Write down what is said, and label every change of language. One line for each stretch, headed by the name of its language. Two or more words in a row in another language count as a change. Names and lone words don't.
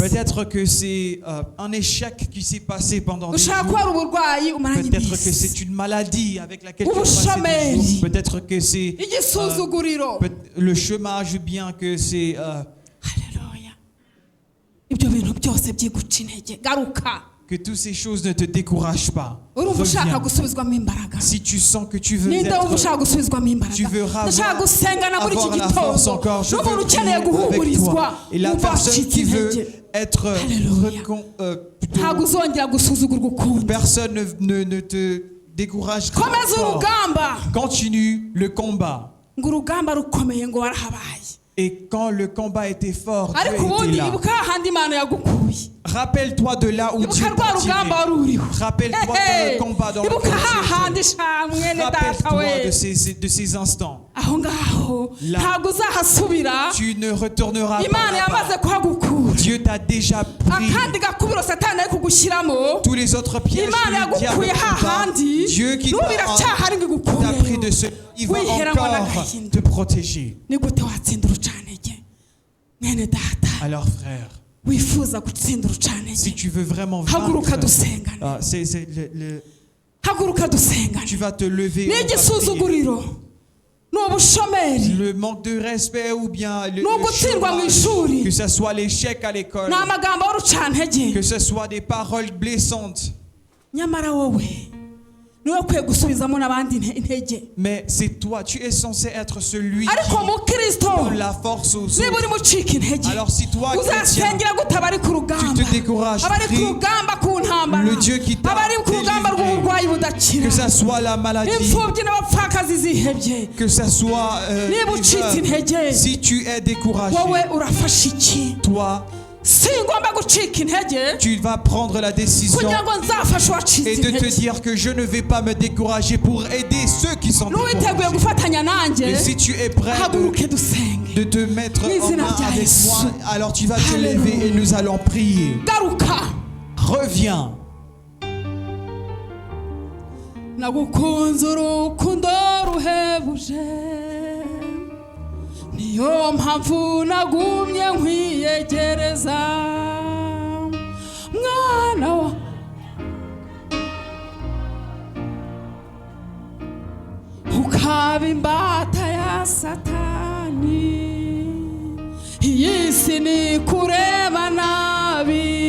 French: Peut-être que c'est un échec qui s'est passé pendant des
Kinyarwanda: rushobora kuba
French: jours.
Kinyarwanda: ari uburwayi umaranye
French: Peut-être que
Kinyarwanda: iminsi
French: c'est une maladie avec laquelle tu as passé des
Kinyarwanda: ubushomeri
French: jours. Peut-être que c'est
Kinyarwanda: igisuzuguriro
French: le chômage ou bien que c'est
Kinyarwanda: haleluya ibyo bintu byose byiguca intege garuka
French: que toutes ces choses ne te découragent pas.
Kinyarwanda: urumva ushaka
French: Reviens.
Kinyarwanda: gusubizwamo imbaraga
French: Si tu sens que tu veux
Kinyarwanda: ninde wumva ushaka
French: être,
Kinyarwanda: gusubizwamo imbaraga
French: tu veux
Kinyarwanda: ndashaka gusengana muri iki
French: avoir la force
Kinyarwanda: gitondo
French: encore, je
Kinyarwanda: n'umuntu
French: veux
Kinyarwanda: ukeneye
French: prier avec
Kinyarwanda: guhumurizwa
French: toi. Et la
Kinyarwanda: wumva
French: personne
Kinyarwanda: wacitse
French: qui veut
Kinyarwanda: intege
French: être Alléluia.
Kinyarwanda: ntabwo uzongera gusuzugurwa ukundi
French: personne ne te découragera.
Kinyarwanda: komeza
French: encore.
Kinyarwanda: urugamba
French: Continue le combat.
Kinyarwanda: ngo urugamba rukomeye ngo warahabaye
French: Et quand le combat était fort, Dieu
Kinyarwanda: ariko
French: était
Kinyarwanda: ubundi
French: là.
Kinyarwanda: ibuka hahandi imana yagukuye
French: Rappelle-toi de là où Dieu
Kinyarwanda: ibuka rwa
French: t'a
Kinyarwanda: rugamba
French: tiré.
Kinyarwanda: wari uriho
French: Rappelle-toi de le combat dans
Kinyarwanda: ibuka
French: lequel tu
Kinyarwanda: hahandi
French: étais.
Kinyarwanda: sha mwene data
French: Rappelle-toi
Kinyarwanda: we
French: de ces instants.
Kinyarwanda: aho ngaho
French: Là.
Kinyarwanda: ntabwo uzahasubira
French: Tu ne retourneras pas
Kinyarwanda: imana
French: là-bas.
Kinyarwanda: yamaze kuhagukura
French: Dieu t'a déjà pris.
Kinyarwanda: akandi gakubiro satani ari kugushyiramo
French: Tous les autres pièges
Kinyarwanda: imana
French: que le diable
Kinyarwanda: yagukuye
French: t'a
Kinyarwanda: hahandi
French: Dieu qui
Kinyarwanda: n'ubu iracyahari ngo
French: t'a pris de
Kinyarwanda: igukureyo
French: ce, il va
Kinyarwanda: wiheranywa
French: encore
Kinyarwanda: n'agahinda
French: te protéger.
Kinyarwanda: ni gute watsinda urucantege mwene data
French: Alors frère,
Kinyarwanda: wifuza gutsinda urucantege
French: si tu veux vraiment
Kinyarwanda: haguruka
French: vaincre,
Kinyarwanda: dusengane haguruka
French: tu
Kinyarwanda: dusengane
French: vas te lever.
Kinyarwanda: ni
French: on va prier.
Kinyarwanda: igisuzuguriro ni ubushomeri
French: Le manque de respect ou bien le
Kinyarwanda: ugutsindwa mu
French: chômage,
Kinyarwanda: ishuri
French: que ce soit l'échec à l'école,
Kinyarwanda: ni amagambo y'urucantege
French: que ce soit des paroles blessantes.
Kinyarwanda: nyamara wowe niwe ukwiye gusubizamo n'abandi intege
French: Mais c'est toi, tu es censé être celui qui
Kinyarwanda: ariko mukristo
French: donne la force aux
Kinyarwanda: niba
French: autres.
Kinyarwanda: urimo ucika intege
French: Alors si toi, chrétien,
Kinyarwanda: uzasengera gute abari ku rugamba
French: tu te décourages,
Kinyarwanda: abari ku
French: prie
Kinyarwanda: rugamba ku ntambara
French: le Dieu qui t'a
Kinyarwanda: abari ku rugamba
French: délivré.
Kinyarwanda: rw'uburwayi budakira
French: Que ça soit la maladie,
Kinyarwanda: imfubyi n'abapfakazi zihebye
French: que ça soit
Kinyarwanda: niba
French: les
Kinyarwanda: ucitse
French: veuves.
Kinyarwanda: intege
French: Si tu es découragé,
Kinyarwanda: wowe urafasha iki
French: toi,
Kinyarwanda: si ngomba gucika intege
French: tu vas prendre la décision
Kinyarwanda: kugira ngo nzafashe uwacitse
French: et de te
Kinyarwanda: intege
French: dire que je ne vais pas me décourager pour aider ceux qui sont
Kinyarwanda: n'uwiteguye
French: découragés.
Kinyarwanda: gufatanya nanjye
French: Et si tu es prêt
Kinyarwanda: haguruke dusenge
French: de te mettre en
Kinyarwanda: N'izina
French: main
Kinyarwanda: rya
French: avec
Kinyarwanda: Yesu.
French: moi, alors tu vas te Alléluia. lever et nous allons prier.
Kinyarwanda: garuka
French: Reviens.
Kinyarwanda: nagukunze urukundo ruhebuje niyo mpamvu nagumye nkwiyegereza mwana wa ukaba imbata ya satani iyi si ni kureba nabi